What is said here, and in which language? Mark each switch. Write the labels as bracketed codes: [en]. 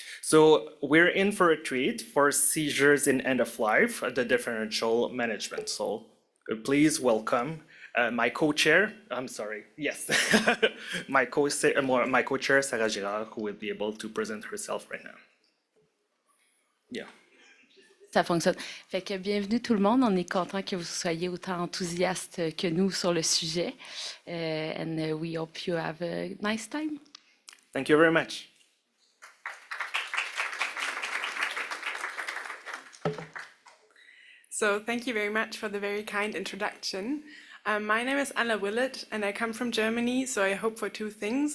[en] So we're in for a treat for seizures in end of life, the differential management. So please welcome my co-chair, I'm sorry, yes, my co-chair, Sarah Girard, who will be able to present herself right now. Yeah. [fr] Ça fonctionne. Fait que bienvenue tout le monde. On est content que vous soyez autant enthousiastes que nous sur le sujet. [en] And we hope you have a nice time. Thank you very much. So thank you very much for the very kind introduction. My name is Anna Willett, and I come from Germany, so I hope for two things.